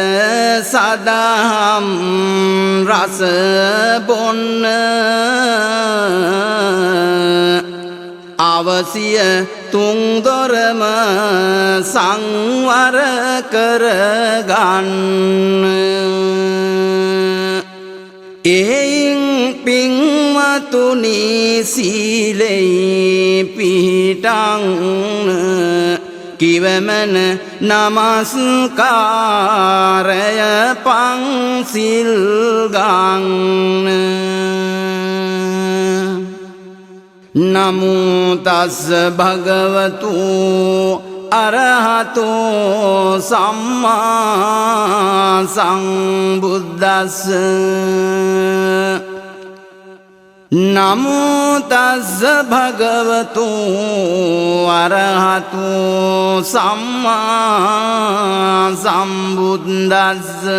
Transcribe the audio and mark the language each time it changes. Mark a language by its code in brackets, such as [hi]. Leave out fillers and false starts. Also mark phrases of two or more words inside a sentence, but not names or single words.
[si] සදහම් රස බොන්න අවසිය තුන්දොරම සංවර කරගන්න එයින් පින්වතුනි සීලේ පිහිටන් කිවමන නමස්කාරය පන්සිල් ගන්න [pi] නමෝ තස්ස භගවතු අරහතෝ සම්මා සම්බුද්දස්ස නමෝ තස්ස භගවතු අරහතෝ සම්මා සම්බුද්දස්ස